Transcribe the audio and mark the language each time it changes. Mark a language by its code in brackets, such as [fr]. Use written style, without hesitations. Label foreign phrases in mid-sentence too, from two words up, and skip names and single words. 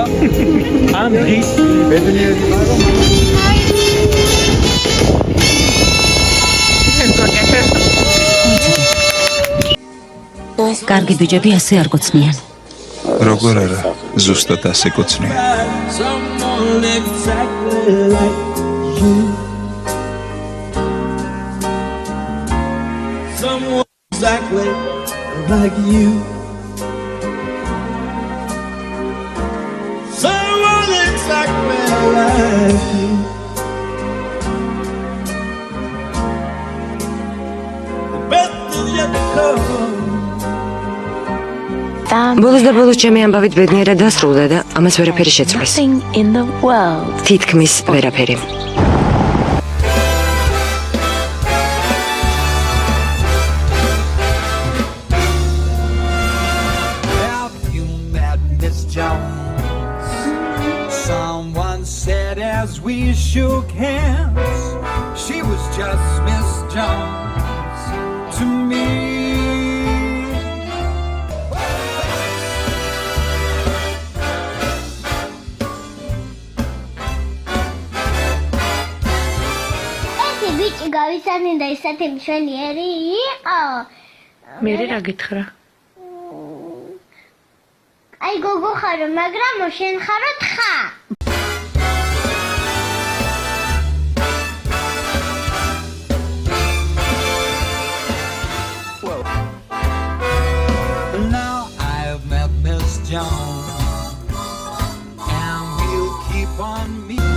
[ka] ამ დღის ბედნიერი კარგი ბიჭები ასე არ გოცნიან. როგორ არა, ზუსტად ასე გოცნია. [en] Someone exactly like you. Someone exactly like you. Someone exactly like you. The best is yet to come. [ka] ბოლოს და ბოლოს ჩემი ამბავით ბედნიერად დასრულდა და ამას ვერაფერი შეცვლის. თითქმის ვერაფერი. [en] Have you met Miss Jones? Someone said as we shook hands, she was just Miss Jones to me. [ka] გავიცანი და ისეთი მშვენიერი იყო. მე რა გითხრა? აი გოგო ხარო, მაგრამ შენ ხარო თხა. [en] Now I've met Miss Jones and we'll keep on meeting.